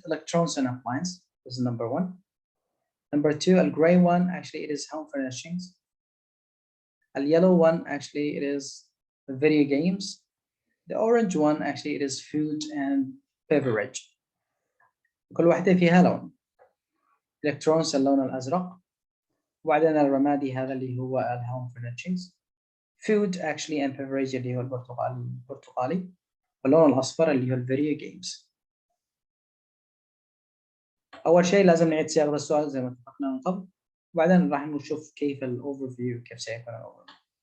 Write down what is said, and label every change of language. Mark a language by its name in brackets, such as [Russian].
[English] Electronics and appliance, this is number 1. Number 2, a gray one, actually it is home furnishings. A yellow one, actually it is video games. The orange one, actually it is food and beverage. [Arabic] كل واحدة فيها لون. Electronics اللون الأزرق. وبعدين الرمادي هذا اللي هو home furnishings. [English] Food actually and beverage [Arabic] اللي هو البرتقالي. واللون الأصفر اللي هو video games. أول شيء لازم نعيد صياغة السؤال زي ما اتفقنا من قبل. وبعدين راح نشوف كيف الأوفرفيو, كيف سيكون الأوفرفيو.